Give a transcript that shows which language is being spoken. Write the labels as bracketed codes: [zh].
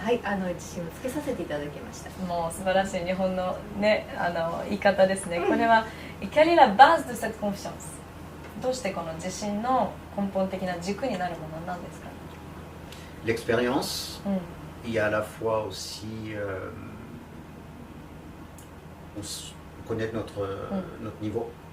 [ja] はい、自信をつけさせていただきました。もう素晴らしい日本のね言い方ですね。これは [fr] quelle est la base de cette confiance? [ja] どうしてこの自信の根本的な軸になるものなんですか？ [fr] L'expérience, il y a à la fois aussi on connaît notre niveau.